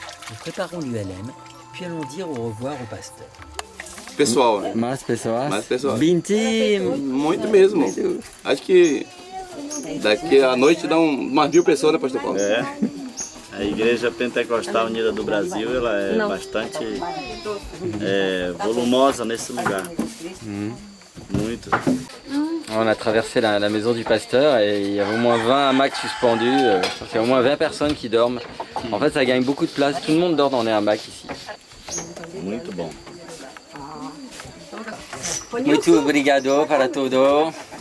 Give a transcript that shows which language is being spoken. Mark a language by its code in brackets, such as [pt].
[fr] Nous préparons l'ULM, puis allons dire au revoir au pasteur. [pt] Pessoal, né? Mais pessoal. Mais pessoal. Binti. Muito mesmo. Acho que daqui à noite dá umas 1000 pessoas, né, Pastor Paulo? É. A Igreja Pentecostal Unida do Brasil ela é bastante volumosa nesse lugar. Muito. [fr] On a traversé la maison du pasteur et il y avait au moins 20 hamacs suspendus. Il y a au moins 20 personnes qui dorment. En fait, ça gagne beaucoup de place. Tout le monde dort dans les hamacs ici. [pt] Muito bom. Muito obrigado para tudo.